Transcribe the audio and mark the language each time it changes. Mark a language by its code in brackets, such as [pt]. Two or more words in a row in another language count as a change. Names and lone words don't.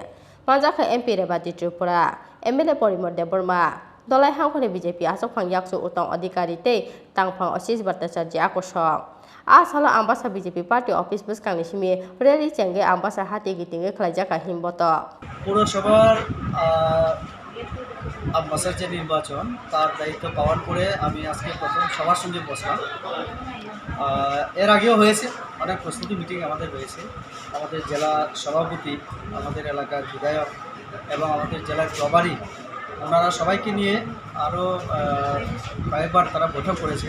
[trp] Majaka MP rebati Tripura MLA Pirmungo Burma dolai hangkoni BJP asokphang yakso uttam adhikari tei tangphang Asis Bhattacharya akosong. Asalo Ambassa BJP party office buskangni simi rally chenge Ambassa Hati gitinge Khlaikha himboto. [bn] পৌরসভার আম্বাসার যে নির্বাচন তার দায়িত্ব পাওয়ার পরে আমি আজকে প্রথম সবার সঙ্গে বসলাম। এর আগেও হয়েছে অনেক প্রস্তুতি মিটিং আমাদের হয়েছে। আমাদের জেলা সভাপতি, আমাদের এলাকার বিধায়ক এবং আমাদের জেলার প্রভারী ওনারা সবাইকে নিয়ে আরও কয়েকবার তারা বৈঠক করেছে।